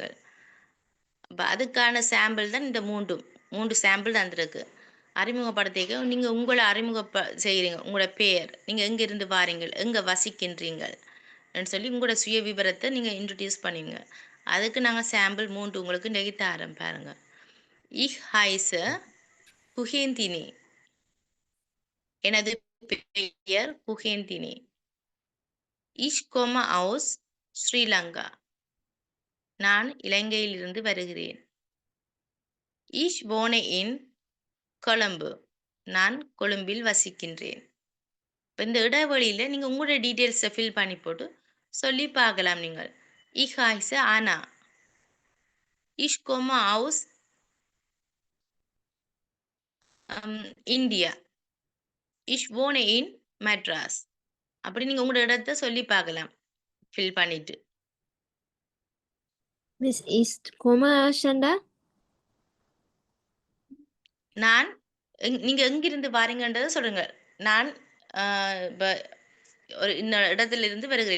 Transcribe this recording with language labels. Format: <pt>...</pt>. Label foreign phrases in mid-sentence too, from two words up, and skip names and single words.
<ta>அப்ப அதுக்கான சாம்பிள் தான் இந்த 3 சாம்பிள் தந்திருக்கு. அறிமுகப்படுத்திக்க நீங்க உங்களை செய்கிறீங்க. உங்களோட பெயர், நீங்க எங்கிருந்து வாரீங்கள், எங்க வசிக்கின்றீங்கள் ன்னு சொல்லி உங்களோட சுய விவரத்தை நீங்க இன்ட்ரடியூஸ் பண்ணுவீங்க. அதுக்கு நாங்கள் சாம்பிள் 3 உங்களுக்கு இன்றைக்கு தரோம் பாருங்க.</ta> <de>Ich heiße புகேந்தினி.</de> <ta>எனது பெயர் புகேந்தினி.</ta> <de>Ich komme aus ஸ்ரீலங்கா.</de> <ta>நான் இலங்கையிலிருந்து வருகிறேன்.</ta> <de>Ich wohne in கொழும்பு.</de> <ta>நான் கொழும்பில் வசிக்கின்றேன். இப்போ இந்த இடைவெளியில் நீங்கள் உங்களோட</ta> <en>details fill</en> <ta>பண்ணி போட்டு சொல்லி பார்க்கலாம் நீங்கள்.</ta> <de>Ich heiße Anna. Ich komme aus இந்தியா. Ich wohne in மெட்ராஸ்.</de> <ta>அப்படி நீங்கள் உங்களோட இடத்த சொல்லி பார்க்கலாம் ஃபில் பண்ணிட்டு. மிஸ் இஸ்ட் கொமாஷண்டா நான் நீங்க எங்கிருந்து வாரீங்கன்றதை சொல்லுங்க. நான் இப்போ ஒரு இந்த இடத்துல இருந்து வருகிறேன்.</ta>